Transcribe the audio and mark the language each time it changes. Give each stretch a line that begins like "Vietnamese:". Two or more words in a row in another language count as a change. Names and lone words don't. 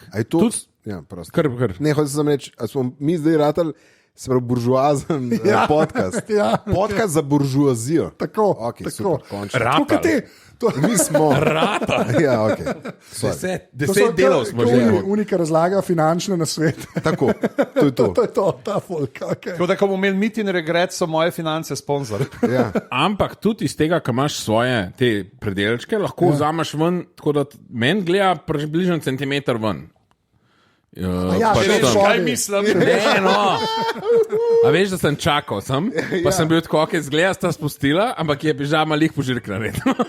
Slovenian: ne, hoče sem reči, smo mi zdaj ratali, se pravi, buržuazen podcast. Podcast za buržuazijo. Tako, mi smo rata. Ja, ok. 10 delov smo že. Unika razlaga finančne nasvete. Tako, to je to. To je to, ta folk. Tako da, ko bomo imeli meet in regret, so moje finance sponzor. Ja. Ampak tudi iz tega, ko imaš svoje te predelčke, lahko vzameš ven, tako da meni gleda približno centimeter ven. Kaj mislim? Ne, no. A veš, da sem čakal, pa sem bil tako, ok, zgleda sta spustila, ampak je pižama lih požirk naredil.